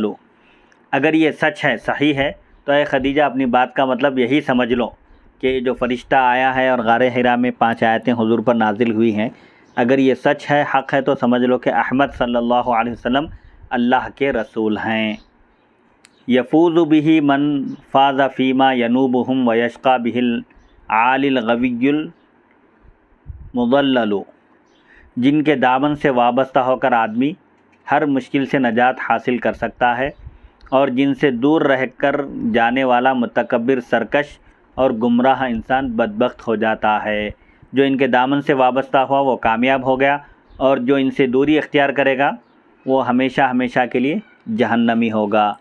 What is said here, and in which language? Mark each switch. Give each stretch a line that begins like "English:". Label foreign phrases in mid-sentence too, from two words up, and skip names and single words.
Urdu: اگر یہ سچ ہے، صحیح ہے، تو اے خدیجہ اپنی بات کا مطلب یہی سمجھ لو کہ جو فرشتہ آیا ہے اور غار حرا میں 5 آیتیں حضور پر نازل ہوئی ہیں، اگر یہ سچ ہے، حق ہے، تو سمجھ لو کہ احمد
Arabic: صلی اللہ علیہ وسلم
Urdu: اللہ کے رسول ہیں۔
Arabic: یفوز به من فاز فیما ینوبہم ویشقى به العالی الغوی المضلل،
Urdu: جن کے دامن سے وابستہ ہو کر آدمی ہر مشکل سے نجات حاصل کر سکتا ہے، اور جن سے دور رہ کر جانے والا متکبر، سرکش اور گمراہ انسان بدبخت ہو جاتا ہے۔ جو ان کے دامن سے وابستہ ہوا وہ کامیاب ہو گیا، اور جو ان سے دوری اختیار کرے گا وہ ہمیشہ ہمیشہ کے لیے جہنمی ہوگا۔